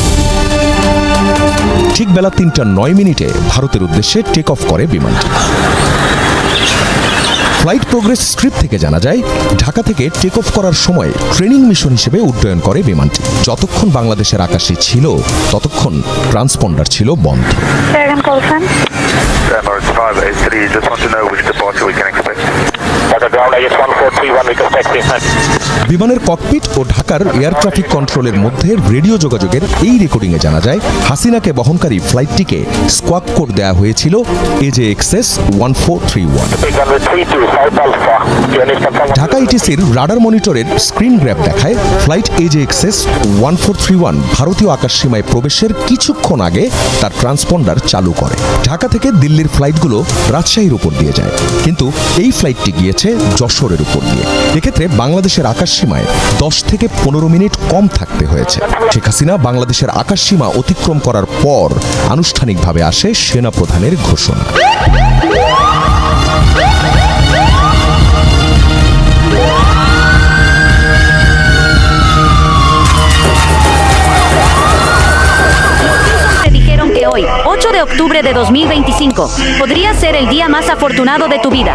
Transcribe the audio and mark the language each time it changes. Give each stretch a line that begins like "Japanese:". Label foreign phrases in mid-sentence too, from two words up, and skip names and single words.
Bangla: ঠিক বেলা 3:09 ভারতের উদ্দেশ্যে
English: take off
Bangla: করে বিমানটি।
English: flight progress script
Bangla: থেকে জানা যায় ঢাকা থেকে
English: take off
Bangla: করার সময়
English: training mission
Bangla: হিসেবে উড্ডয়ন করে বিমানটি। যতক্ষণ বাংলাদেশের আকাশে ছিল ততক্ষণ ট্রান্সপন্ডার ছিল বন্ধ।
English: Emirates 583, just want to know which departure we can expect. ground IS 1431, request taxi.
Bangla: বিমানের ককপিট ও ঢাকার
English: air traffic control
Bangla: মধ্যে রেডিও যোগাযোগের এই রেকর্ডিংয়ে জানা যায় হাসিনাকে বহনকারী ফ্লাইটটিকে
English: squawk code
Bangla: দেওয়া হয়েছিল AJXS 1431।
English: Take runway 32, South Alpha. Unit confirm.
Bangla: ঢাকা ইটিসির
English: radar monitor screen grab
Bangla: দেখায় ফ্লাইট AJXS 1431 ভারতীয় আকাশসীমায় প্রবেশের কিছুক্ষণ আগে তার ট্রান্সপন্ডার চালু করে। ঢাকা থেকে দিল্লির ফ্লাইটগুলো রাজশাহীর উপর দিয়ে যায়, কিন্তু এই ফ্লাইটটি গিয়েছে যশোরের উপর দিয়ে। এক্ষেত্রে বাংলাদেশের আকাশসীমায় 10 থেকে 15 মিনিট কম থাকতে হয়েছে। শেখ হাসিনা বাংলাদেশের আকাশসীমা অতিক্রম করার পর আনুষ্ঠানিকভাবে আসে সেনাপ্রধানের ঘোষণা।
Spanish: Hoy, 8 de octubre de 2025, podría ser el día más afortunado de tu vida.